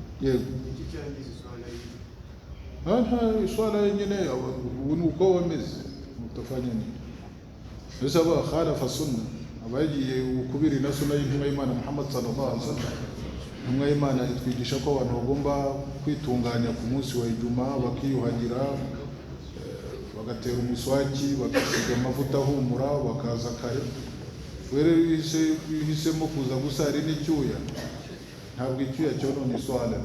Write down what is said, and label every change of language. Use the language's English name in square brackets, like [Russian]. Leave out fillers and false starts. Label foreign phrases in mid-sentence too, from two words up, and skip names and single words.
[Kinyarwanda] yego iki cyangiza iswala yiwe nta iswala nyine ubu ni uko wameze [Swahili] mutafanya nini [Kinyarwanda] ese aba khalafa sunna abagiye ukubiri na sunna y'intumwa y'Imana Muhammad [Arabic] صلى الله عليه وسلم [Kinyarwanda] intumwa y'Imana itwigisha ko abantu bagomba kwitunganya ku munsi wa ijuma bakiyuhagira bagatera umuswaki bagasiga amavuta ahumura bakaza kare. Were uhisemo kuza gusara n'icyuya, ntabwo icyuya cyonona iswala.